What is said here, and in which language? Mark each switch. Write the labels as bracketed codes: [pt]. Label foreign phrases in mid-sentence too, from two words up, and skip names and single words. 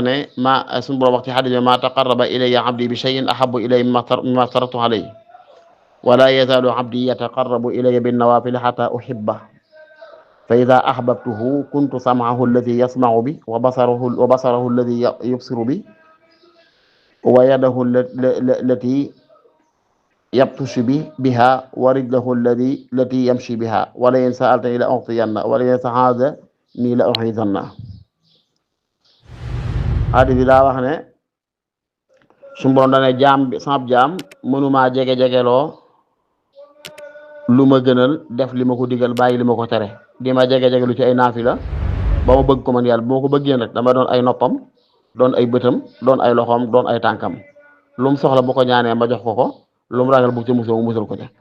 [wo] ne ma suñu borom wax ci xadis bi [ar] ما تقرب إلي عبدي بشيء أحب إلي مما افترضت عليه ولا يزال عبدي يتقرب إلي بالنوافل حتى أحبه فإذا أحببته كنت سمعه الذي يسمع به وبصره الذي يبصر به ويده التي يبطش بها ورجله التي يمشي بها ولئن سألني لأعطينه ولئن استعاذني لأعيذنه [wo] hadis bi daa wax ne suñu borom dane jaam bi sama jaam mënumaa jege-jegeloo lu ma gënal def li ma ko digal bàyyi li ma ko tere di ma jege-jegelu ci ay naafila ba ma bëgg ko man yàlla bu ma ko bëggee nag dama doon ay noppam doon ay bëtam doon ay loxoom doon ay tànkam lu mu soxla bu ko ñaanee ma jox ko lu mu ragal bu ci musal mu musal ko ca